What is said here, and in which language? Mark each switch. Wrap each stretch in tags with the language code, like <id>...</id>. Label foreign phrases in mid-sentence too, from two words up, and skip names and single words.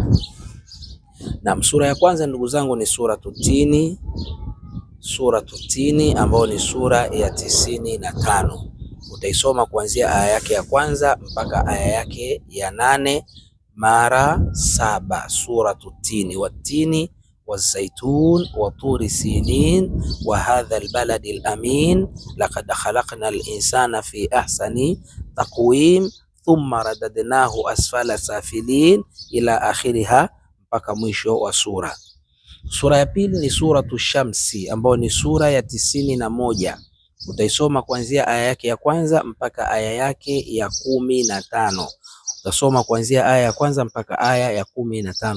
<sw>Na sura ya kwanza ndugu zangu ni Suratu Tini, Suratu Tini ambayo ni sura ya 95. Utaisoma kuanzia aya yake ya kwanza mpaka aya yake ya 8 mara 7. Suratu Tini,</sw> <ar>والتين والزيتون وطور سينين وهذا البلد الأمين لقد خلقنا الإنسان في أحسن تقويم ثم رددناه أسفل سافلين إلى آخرها,</ar> <sw>mpaka mwisho wa sura. Sura ya pili ni Suratu Shamsi ambayo ni sura ya 91. Utaisoma kuanzia aya yake ya kwanza mpaka aya yake ya 15. Utasoma kuanzia aya ya kwanza mpaka aya ya 15.</sw>